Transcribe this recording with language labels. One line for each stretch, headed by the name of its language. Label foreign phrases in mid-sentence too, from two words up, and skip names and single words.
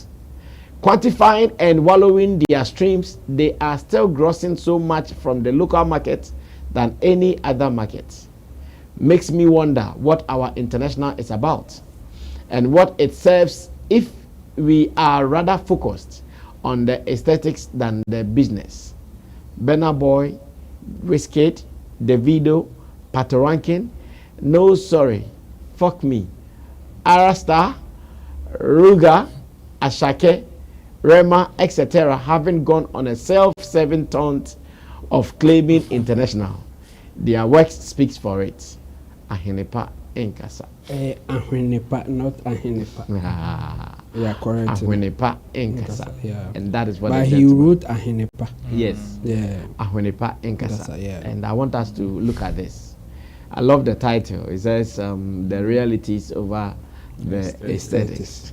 English: Quantifying and wallowing their streams, they are still grossing so much from the local market than any other market. Makes me wonder what our international is about and what it serves if we are rather focused on the aesthetics than the business. Burna Boy, Wizkid, Davido, Patoranking, No Sorry, Fuck Me, Arasta, Ruga, Ashake, Rema, etc. haven't gone on a self-serving taunt of claiming international. Their work speaks for it. Ahenepa Enkasa. Ahenepa, not Ahenepa. Yeah, correct. Ahenepa Enkasa. Yeah. And that is what. But he wrote Ahenepa. Yes. Yeah. Ahenepa Enkasa. Yeah. And I want us to look at this. I love the title. It says the realities over the aesthetics.